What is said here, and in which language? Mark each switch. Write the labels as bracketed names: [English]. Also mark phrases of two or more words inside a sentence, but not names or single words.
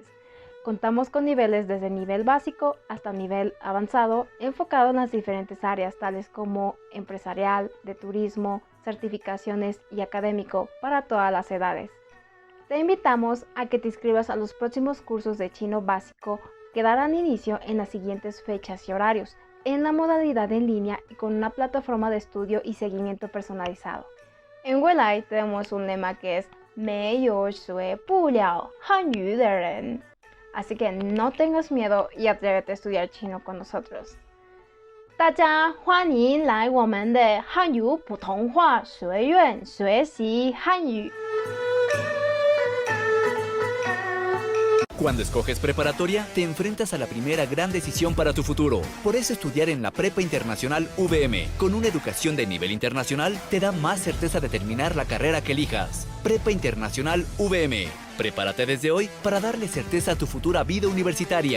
[Spanish] Contamos con niveles desde nivel básico hasta nivel avanzado, enfocado en las diferentes áreas tales como empresarial, de turismo, certificaciones y académico para todas las edades. Te invitamos a que te inscribas a los próximos cursos de chino básico que darán inicio en las siguientes fechas y horarios, en la modalidad en línea y con una plataforma de estudio y seguimiento personalizado. En Weilai tenemos un lema que es [Chinese] 没有学不了汉语的人. [Spanish] Así que no tengas miedo y atrévete a estudiar chino con nosotros. [Chinese] 大家欢迎来我们的汉语普通话学院学习汉语。 [Spanish] Cuando escoges preparatoria, te enfrentas a la primera gran decisión para tu futuro. Por eso estudiar en la Prepa Internacional UVM, con una educación de nivel internacional, te da más certeza de terminar la carrera que elijas. Prepa Internacional UVM. Prepárate desde hoy para darle certeza a tu futura vida universitaria.